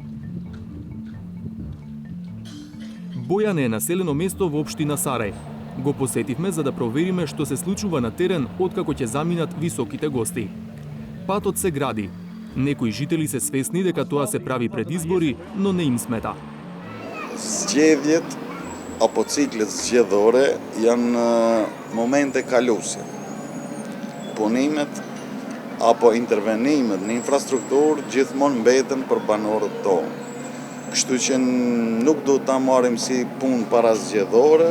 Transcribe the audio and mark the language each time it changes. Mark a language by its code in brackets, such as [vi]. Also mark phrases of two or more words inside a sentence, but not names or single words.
[mk] Бојане е населено место во општина Сарај. Го посетивме за да провериме што се случува на терен откако ќе заминат високите гости. Патот се гради. Некои жители се свесни дека тоа се прави пред избори, но не им смета. [sq] Zgjedhjet apo ciklet zgjedhore janë momente kaluese. Punimet apo intervenimet në infrastrukturë gjithmonë mbeten për banorët tonë. Kështu që nuk do ta marrim si punë para zgjedhore.